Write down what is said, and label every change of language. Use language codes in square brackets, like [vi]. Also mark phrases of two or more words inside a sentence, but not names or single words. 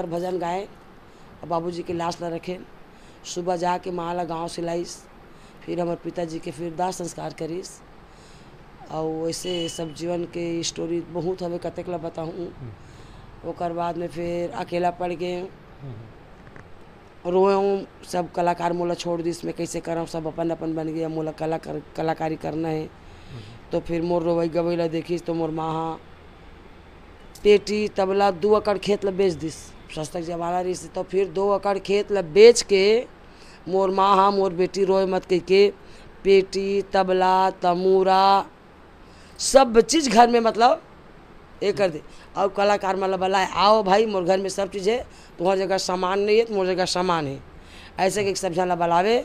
[hne] रात भर भजन गाए बाबूजी की लाश न रखे सुबह जाके माला गाँव से लाइस, फिर हमारे पिताजी के फिर दाह संस्कार करीस। और वैसे सब जीवन के स्टोरी बहुत हमें कतेक ला बताऊँ। ओकर बाद में फिर अकेला पड़ गए, रोए हूँ। सब कलाकार मोला छोड़ दी, इसमें कैसे करऊँ, सब अपन अपन बन गया, मोला कलाकारी करना है। तो फिर मोर रोवई गवई ला देखिस तो मोर माँ पेटी तबला 2 एकड़ खेत ला बेच दिस, सस्तक जमाना रही से। तो फिर 2 एकड़ खेत ला बेच के मोर माँ मोर बेटी रोए मत कह के पेटी तबला तमूरा सब चीज़ घर में मतलब ये कर दे। और कलाकार मतलब बुलाए, आओ भाई मोर घर में सब चीज़ है, तुम्हारी जगह सामान नहीं है तो मोर जगह सामान है, ऐसे कि सब जना बुलावे।